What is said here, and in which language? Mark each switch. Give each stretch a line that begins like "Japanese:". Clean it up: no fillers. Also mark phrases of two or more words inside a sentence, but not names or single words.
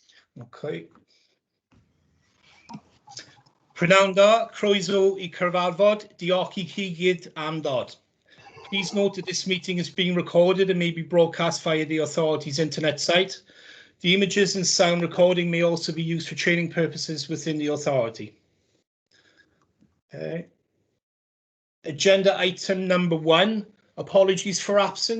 English: Okay.
Welsh: Prynawn da, croeso I cyfarfod, diolch I chi gyd am ddod.
English: Please note that this meeting is being recorded and may be broadcast via the authority's internet site. The images and sound recording may also be used for training purposes within the authority. Okay. Agenda item number 1, apologies for absence.